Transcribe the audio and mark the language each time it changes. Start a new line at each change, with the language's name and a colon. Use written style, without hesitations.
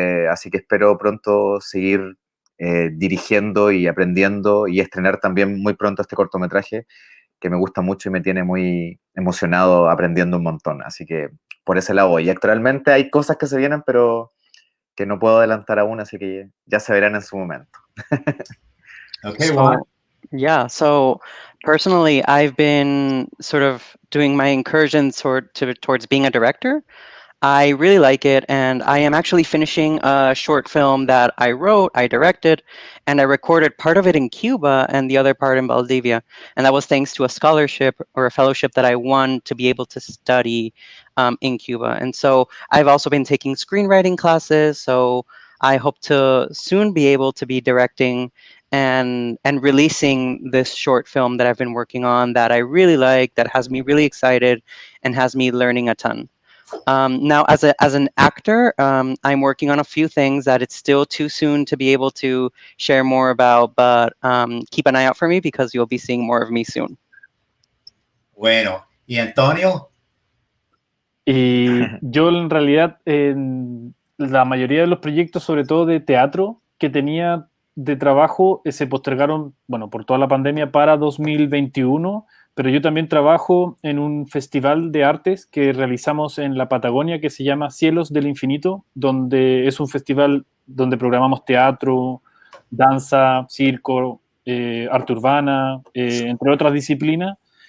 Spanish: así que espero pronto seguir dirigiendo y aprendiendo y estrenar también muy pronto este cortometraje que me gusta mucho y me tiene muy emocionado, aprendiendo un montón. Así que por ese lado voy. Y actualmente hay cosas que se vienen, pero que no puedo adelantar aún, así que ya se verán en su momento.
English: Okay, Juan. Yeah, so personally, I've been sort of doing my incursions towards being a director. I really like it, and I am actually finishing a short film that I wrote, I directed, and I recorded part of it in Cuba and the other part in Valdivia. And that was thanks to a scholarship or a fellowship that I won to be able to study in Cuba. And so I've also been taking screenwriting classes, so I hope to soon be able to be directing and releasing this short film that I've been working on that I really like, that has me really excited and has me learning a ton. Now, as an actor, I'm working on a few things that it's still too soon to be able to share more about, but keep an eye out for me because you'll be seeing more of me soon.
Spanish: Bueno, ¿y Antonio? Y yo en realidad, en la mayoría de los proyectos, sobre todo de teatro, que tenía de trabajo, se postergaron, bueno, por toda la pandemia para 2021, pero yo también trabajo en un festival de artes que realizamos en la Patagonia que se llama Cielos del Infinito, donde es un festival donde programamos teatro, danza, circo, arte urbana, entre otras disciplinas.